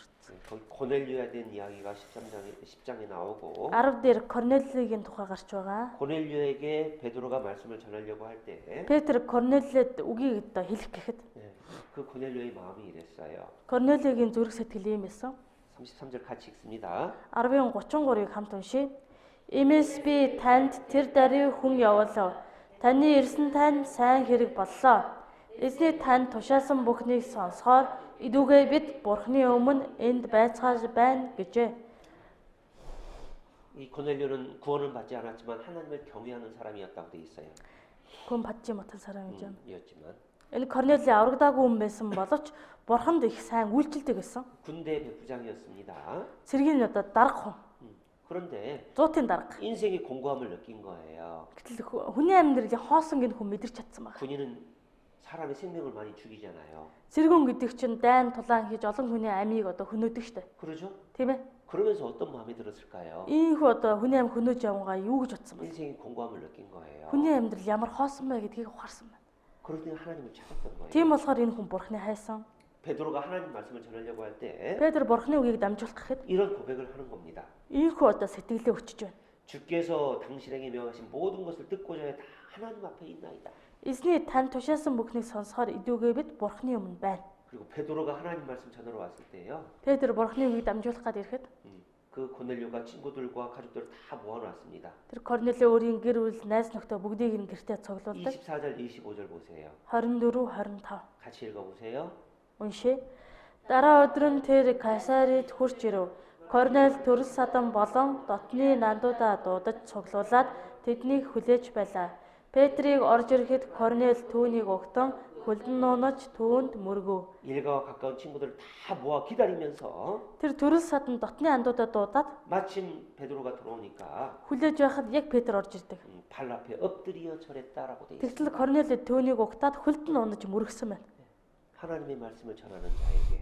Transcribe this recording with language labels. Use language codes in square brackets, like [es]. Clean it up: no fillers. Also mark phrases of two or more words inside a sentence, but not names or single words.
[ko] 거기 고넬료에 대한 이야기가 10장에 나오고 [mn] 10 дээр Корнелигийн тухай гарч байгаа. [ko] 고넬료에게 베드로가 말씀을 전하려고 할 때 [mn] Петр Корнелиэд үгийг одоо хэлэх гэхэд [ko] 그 고넬료의 마음이 이랬어요. [mn] Корнелигийн зүрх сэтгэл ийм байсан. [ko] 33절 같이 읽습니다. [mn] 10-ийн 33-ыг хамт уншийе. Иймээс би танд тэр даруй хүн явуулав. Таны ирсэн тань сайн хэрэг боллоо. Эзний танд тушаасан бүхнийг сонсохоор идүүгээ бид Бурхны өмнө энд байцгааж байна гэжээ. [ko] 이 고넬료는 구원을 받지 않았지만 하나님을 경외하는 사람이었다고 돼 있어요. Гүн 받지 못한 사람이죠. 이었지만 [mn] Энэ Корнели аврагдаагүй хүн байсан боловч Бурханд их сайн үйлчлдэг гэсэн. [ko] 군대 백부장이었습니다. [mn] Цэргийн одоо дарга хүн. [ko] 그런데 [mn] Зуутын дарга. [ko] 인생의 공고함을 느낀 거예요. [mn] Гэтэл хүний амьдралын хоосон гин хүн мэдэрч чадсан байна. [ko] 군인은 사람의 생명을 많이 죽이잖아요. [mn] Цэргүүн гэдэг чинь дайн тулаан хийж олон хүний амийг одоо хөнөөдөг штэ. [ko] 그러죠? [mn] Тийм ээ. [ko] 그러면서 어떤 마음이 들었을까요? [mn] Ийхүү одоо хүний амь хөнөөж явгаа юу гэж бодсон бэ? [ko] 인생의 공고함을 느낀 거예요. [mn] Хүний амьдрал ямар хоосон бэ гэдгийг ухаарсан байна. [ko] 그러더니 하나님을 찾았던 거예요. [mn] Тийм болохоор энэ хүн Бурхны хайсан. [ko] 베드로가 하나님 말씀을 전하려고 할 때 [mn] Петр Бурхны үгийг дамжуулах гэхэд [ko] 이런 고백을 하는 겁니다. [mn] ийхүү одоо сэтгэлээ өчөж байна. [ko] 주께서 당신에게 명하신 모든 것을 듣고자 해 다 하나님 앞에 있나이다. [mn] Эзний тань тушаасан бүхнийг сонсохоор идүүгээ бид Бурхны өмнө байна. [ko] 그리고 베드로가 하나님 말씀 전하러 왔을 때요. [mn] Петр Бурхны үгийг дамжуулах гээд ирэхэд [ko] 그 고넬료가 친구들과 가족들을 다 모아놨습니다. [mn] тэр Корнели өөрийн гэр бүл, найз нөхдөд бүгдийг нь гэртээ цуглуулдаг. [ko] 24절, 25절 보세요. [mn] 24, 25. [ko] 같이 읽어보세요. [mn] Уншээ. Дараа өдөр нь тэр Кайсарид хурж ирэв. Корнел төрөл садан болон дотны нандуудаа дуудаж цуглуулад тэднийг хүлээж байлаа. Петрийг орж ирэхэд Корнел түүнийг угтан хөлдөн нуунаж түүнд мөргөв. [ko] 일가와 가까운 친구들을 다 모아 기다리면서 [mn] Тэр төрөл садан дотны андуудаа дуудаад [ko] 마침 베드로가 들어오니까 [mn] хүлээж байхад яг Петр орж ирдэг. [ko] 발 앞에 엎드려 절했다라고 돼 있어요. [mn] Тэгтэл Корнел түүнийг угтаад хөлдөн нуунаж мөргсөн байна. [ko] 하나님의 말씀을 전하는 자에게